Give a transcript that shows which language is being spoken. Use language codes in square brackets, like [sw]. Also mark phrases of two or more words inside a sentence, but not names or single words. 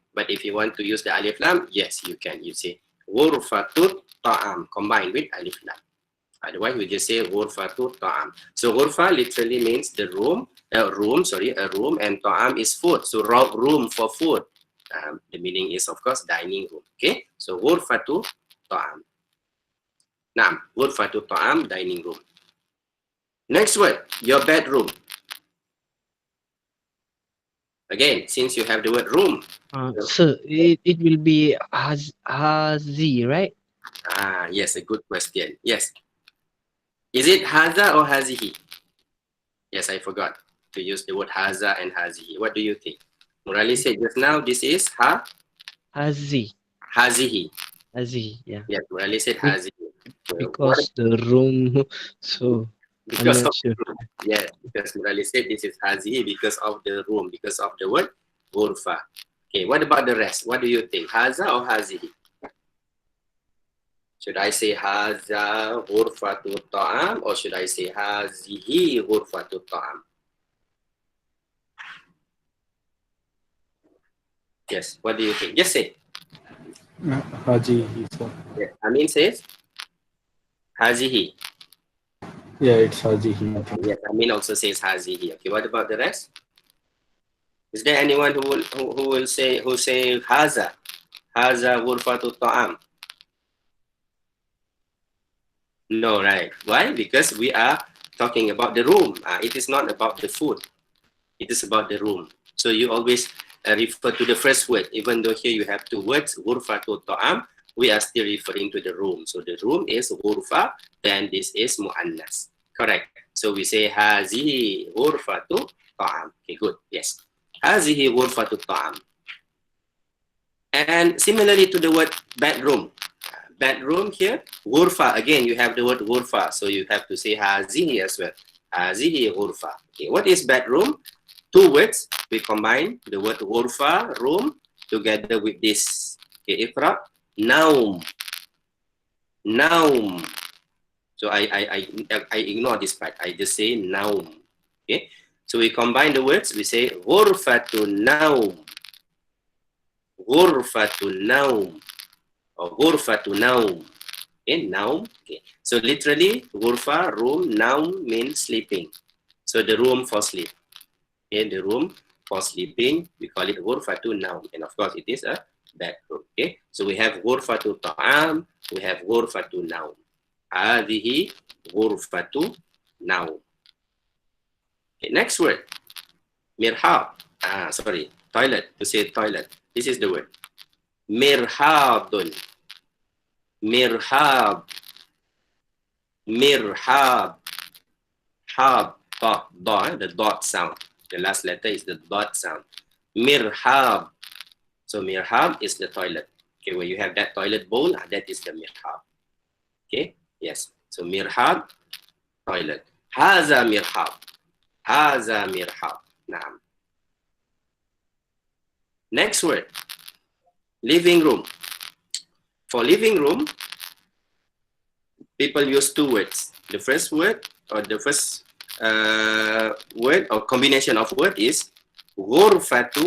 [en] But if you want to use the alif lam, yes, you can. You say [ar] غرفة طعام [en] combined with [ar] ألف لام. [en] Otherwise, we just say [ar] غرفة طعام. [en] So ghurfa literally means the room, a room, and ta'am is food. So room for food. The meaning is, of course, dining room. Okay, so [ar] غرفة طعام. نعم، غرفة طعام, [en] dining room. Next word, your bedroom. Again, since you have the word room. So it will be hazi, right? Yes, a good question. Yes. Is it haza or hazihi? Yes, I forgot to use the word haza and hazihi. What do you think? Murali said just now, this is Hazi. hazihi. Hazi, yeah. Yes, Murali said hazihi. Because the room, so because I'm not of sure. the room. Yes, because Murali said this is hazihi because of the room, because of the word ghurfa. Okay, what about the rest? What do you think? Haza or hazihi? Should I say [ar] هذا غرفة طعام [en] or should I say [ar] هذه غرفة طعام? [en] Yes, what do you think? Just say. Haji, sir. Yes. Amin says hazihi. Yeah, it's Haji. Yes, Amin also says hazihi. Okay, what about the rest? Is there anyone who will say [ar] هذا غرفة طعام? [en] No, right? Why? Because we are talking about the room. It is not about the food. It is about the room. So you always refer to the first word, even though here you have two words, [ar] غرفة طعام. [en] We are still referring to the room. So the room is ghurfa, then this is mu'annas. Correct. So we say [ar] هذه غرفة طعام. [en] Okay, good. Yes. [ar] هذه غرفة طعام. [en] And similarly to the word bedroom. Bedroom here, ghurfa. Again, you have the word ghurfa. So you have to say hazihi as well. [ar] هذه غرفة. [en] Okay, what is bedroom? Two words. We combine the word ghurfa, room, together with this. [ar] Okay, اقرأ. نوم. نوم. [en] So I ignore this part. I just say naum. Okay. So we combine the words. We say [ar] غرفة نوم, غرفة نوم, [en] or [ar] غرفة نوم. [en] Okay, naum. Okay. So literally, ghurfa, room, naum means sleeping. So the room for sleep. Okay, the room for sleeping, we call it [ar] غرفة نوم. [en] And of course, it is a bedroom. Okay, so we have [ar] غرفة طعام, [en] we have [ar] غرفة نوم. هذه غرفة نوم. [en] Okay, next word, mirhab. Sorry, toilet. To say toilet, this is the word. [ar] مرحاضٌ. مرحاض. مرحاض. حاض. [en] The dot sound. The last letter is the dot sound. Mirhab. So mirhab is the toilet. Okay, when you have that toilet bowl, that is the mirhab. Okay, yes. So mirhab, toilet. [ar] هذا مرحاض. هذا مرحاض. نعم. [en] Next word, living room. For living room, people use two words. The first word or the first word or combination of word is ghurfatu.